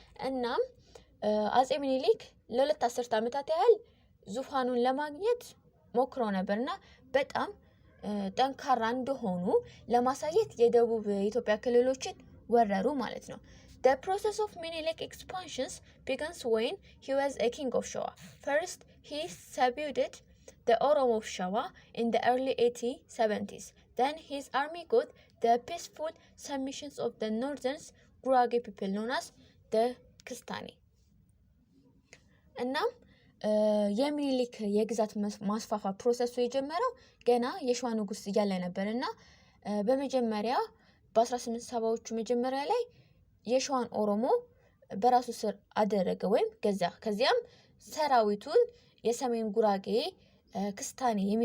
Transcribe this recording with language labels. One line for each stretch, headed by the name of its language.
Amharic: እናም አጼ ሚኒሊክ ለሁለት አስርት ዓመታት ያህል ዙፋኑን ለማግኘት ሞክረው ነበርና በጣም ጠንካራ እንደሆኑ ለማሳየት የደቡብ ኢትዮጵያ ክልሎችን ወረሩ ማለት ነው።
English: The process of Menelik expansions begins when he was a king of Shawa. First, he subdued the Oromo of Shawa in the early 1870s. Then his army got the peaceful submissions of the northern Gurage people known as the Kistani.
Amharic: እናም የሚኒሊክ የግዛት ማስፋፋ ፕሮሰሱ የጀመረው ገና የሸዋ ንጉስ እያለ ነበር እና በመጀመሪያ በ1870ዎቹ መጀመሪያ ላይ የሸዋን ኦሮሞ በራሱ ስር አደረገ ወይም ገዛ። ከዚያም ሰራዊቱን የሰሜን ጉራጌ ክስታኔ